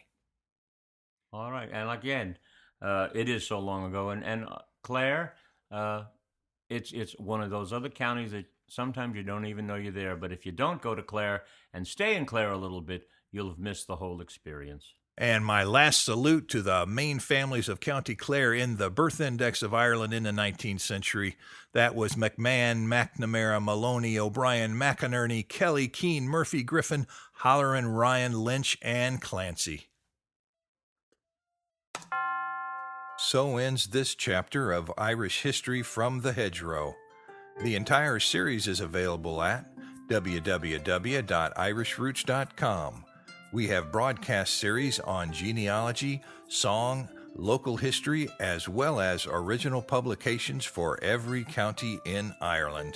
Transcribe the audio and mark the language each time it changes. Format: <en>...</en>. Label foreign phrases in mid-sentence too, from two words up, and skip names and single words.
<en>All right, and again, it is so long ago, and Clare, it's one of those other counties that sometimes you don't even know you're there. But if you don't go to Clare and stay in Clare a little bit, you'll have missed the whole experience. And my last salute to the main families of County Clare in the birth index of Ireland in the 19th century. That was McMahon, McNamara, Maloney, O'Brien, McInerney, Kelly, Keane, Murphy, Griffin, Halloran, Ryan, Lynch, and Clancy. So ends this chapter of Irish history from the Hedgerow. The entire series is available at www.irishroots.com. We have broadcast series on genealogy, song, local history, as well as original publications for every county in Ireland.</en>